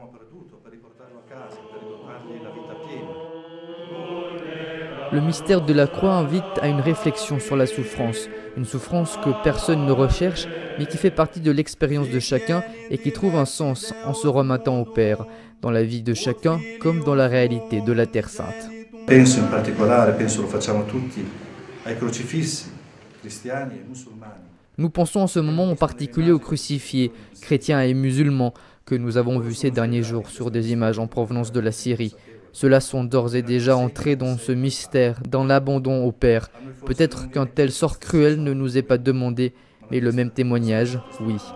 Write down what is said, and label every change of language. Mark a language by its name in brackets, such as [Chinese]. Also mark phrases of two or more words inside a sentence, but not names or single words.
[French] Le mystère de la croix invite à une réflexion sur la souffrance, une souffrance que personne ne recherche, mais qui fait partie de l'expérience de chacun et qui trouve un sens en se remettant au Père, dans la vie de chacun comme dans la réalité de la Terre Sainte. [Italian] Penso in particolare, penso lo facciamo tutti, ai crocifissi, cristiani e musulmani. [French] Nous pensons en ce moment en particulier aux crucifiés, chrétiens et musulmans, que nous avons vus ces derniers jours sur des images en provenance de la Syrie. Ceux-là sont d'ores et déjà entrés dans ce mystère, dans l'abandon au Père. Peut-être qu'un tel sort cruel ne nous est pas demandé, mais le même témoignage, oui.